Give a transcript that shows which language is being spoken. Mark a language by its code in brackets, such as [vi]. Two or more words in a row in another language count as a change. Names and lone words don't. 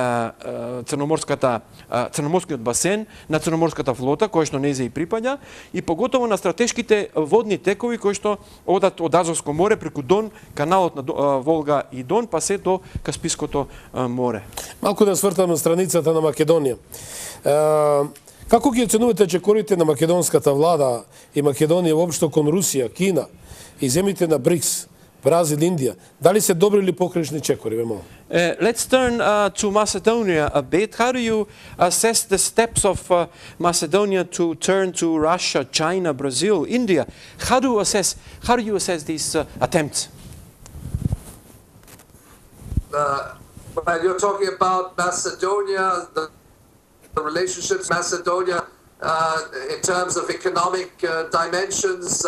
[mk] Црноморскиот басен, на Црноморската флота, која што нејзе и припаѓа, и поготово на стратешките водни текови кои што одат од Азовско море преку Дон, каналот на Волга и Дон, па се до Каспиското море. Малку да свртам на страницата на Македонија. Како ги оценувате чекорите на македонската влада и Македонија воопшто кон Русија, Кина и земите на БРИКС, Бразил, Индија? Дали се добри или покришни чекори? [en] Let's turn to Macedonia a bit. How do you assess the steps of Macedonia to turn to Russia, China, Brazil, India? How do you assess these attempts? Well, you're talking about Macedonia, the relationships Macedonia in terms of economic dimensions.